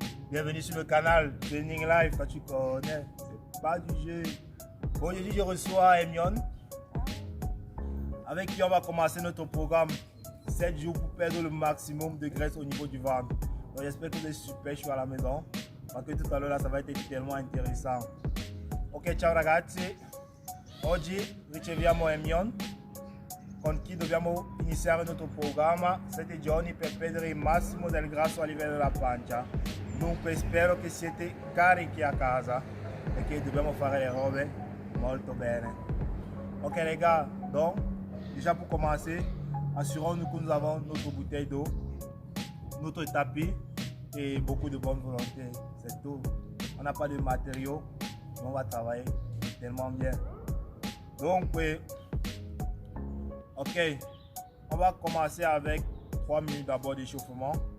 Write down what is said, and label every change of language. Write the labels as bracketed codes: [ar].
[fr] Bienvenue sur le canal Training Life, tu connais, c'est pas du jeu. Aujourd'hui je reçois Emion, avec qui on va commencer notre programme 7 jours pour perdre le maximum de graisse au niveau du ventre. Donc j'espère que vous êtes super chaud à la maison, parce que tout à l'heure là ça va être tellement intéressant. [it] Ok, ciao ragazzi, oggi riceviamo Emion con chi dobbiamo iniziare il nostro programma 7 giorni per perdere il massimo del grasso a livello della pancia. Dunque spero che siete carichi a casa e che dobbiamo fare le robe molto bene. [fr] Ok les gars, donc déjà pour commencer, assurons-nous que nous avons notre bouteille d'eau, notre tapis et beaucoup de bonne volonté. C'est tout. On n'a pas de matériaux, mais on va travailler tellement bien. Donc ok, on va commencer avec 3 minutes d'abord d'échauffement.